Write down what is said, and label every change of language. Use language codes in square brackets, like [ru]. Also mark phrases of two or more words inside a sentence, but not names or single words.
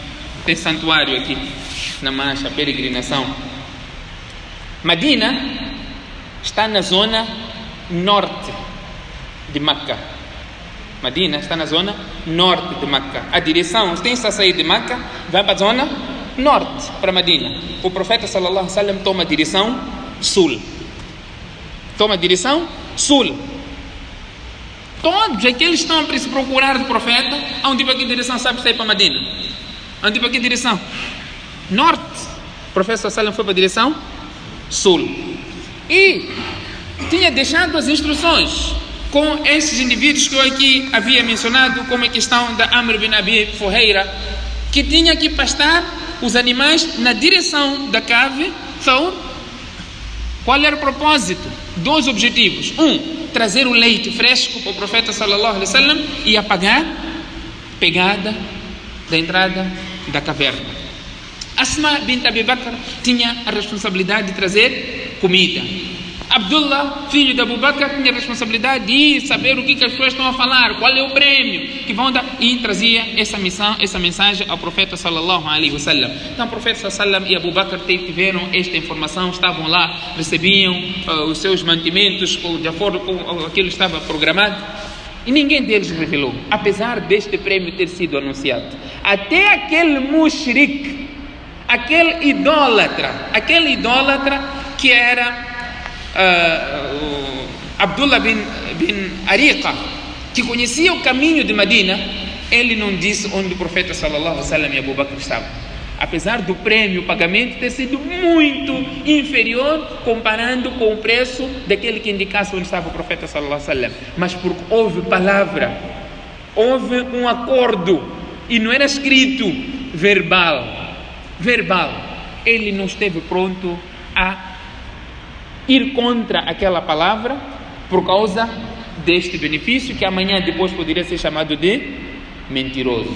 [pt] Tem santuário aqui, Namacha, peregrinação. Medina está na zona norte de Meca. Medina está na zona norte de Meca. A direção, tem que sair de Meca, vai para a zona norte, para Medina. O profeta [ar] صلى الله عليه وسلم [pt] toma a direção sul. Toma a direção sul. Todos aqueles que estão a se procurar do profeta, aonde para que direção sabe sair para Medina? Aonde para que direção? Norte. O profeta [ar] صلى الله عليه وسلم [pt] foi para a direção sul. E tinha deixado as instruções com esses indivíduos que eu aqui havia mencionado, como a questão da Amr bin Abi Fuheira, que tinha que pastar os animais na direção da cave Thawr. Qual era o propósito? 2 objetivos. Trazer o leite fresco para o profeta [ar] صلى الله عليه وسلم [pt] e apagar a pegada da entrada da caverna. Asma bint Abi Bakr tinha a responsabilidade de trazer comida. Abdullah, filho de Abu Bakr, tinha a responsabilidade de saber o que as pessoas estão a falar, qual é o prêmio que vão dar, e trazia essa mensagem ao profeta [ar] صلى الله عليه وسلم. [pt] Então o profeta [ar] صلى الله عليه وسلم [pt] e Abu Bakr tiveram esta informação, estavam lá, recebiam os seus mantimentos de acordo com aquilo que estava programado, e ninguém deles revelou, apesar deste prêmio ter sido anunciado. Até aquele mushrik, aquele idólatra que era Abdullah bin Ariqa, que conhecia o caminho de Medina, ele não disse onde o profeta [ar] صلى الله عليه وسلم [pt] e Abu Bakr estavam, apesar do prêmio, o pagamento ter sido muito inferior comparando com o preço daquele que indicasse onde estava o profeta [ar] صلى الله عليه وسلم. [pt] Mas porque houve palavra, houve um acordo, e não era escrito, verbal, ele não esteve pronto a ir contra aquela palavra por causa deste benefício que amanhã depois poderia ser chamado de mentiroso.